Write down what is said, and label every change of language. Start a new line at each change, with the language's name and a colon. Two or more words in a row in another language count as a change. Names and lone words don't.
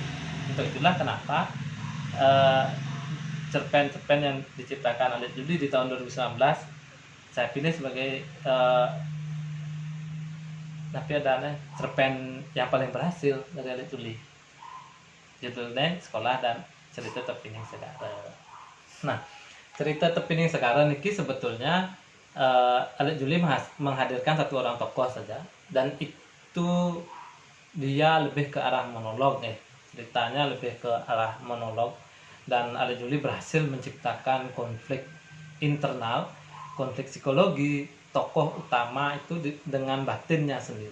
Indonesian: Untuk itulah kenapa cerpen-cerpen yang diciptakan Alit Juli di tahun 2019 saya pilih sebagai cerpen yang paling berhasil dari Alit Juli. Judulnya Sekolah dan Cerita Tepining Segara. Nah, Cerita Tepining Segara niki sebetulnya Alit Juli menghadirkan satu orang tokoh saja dan itu dia lebih ke arah monolog ceritanya lebih ke arah monolog dan Alit Juli berhasil menciptakan konflik internal, konflik psikologi tokoh utama itu dengan batinnya sendiri.